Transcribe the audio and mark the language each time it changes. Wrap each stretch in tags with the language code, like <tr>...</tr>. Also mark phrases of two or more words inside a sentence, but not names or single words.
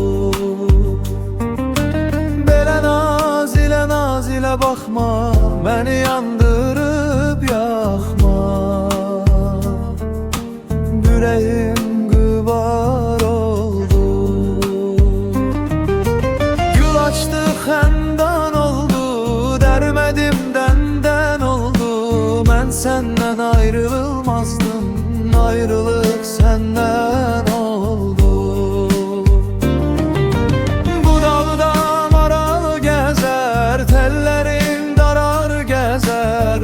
<tr>Belə nazile nazile bakma, beni yandırıp yakma. Yüreğim gübar oldu.</tr> <az>Gül açtı xəndan oldu, dərmədim dəndən oldu. Mən səndən ayrılmazdım, ayrılık səndən oldu. Bu dağda maral gəzər, tellərim darar gəzər.</az>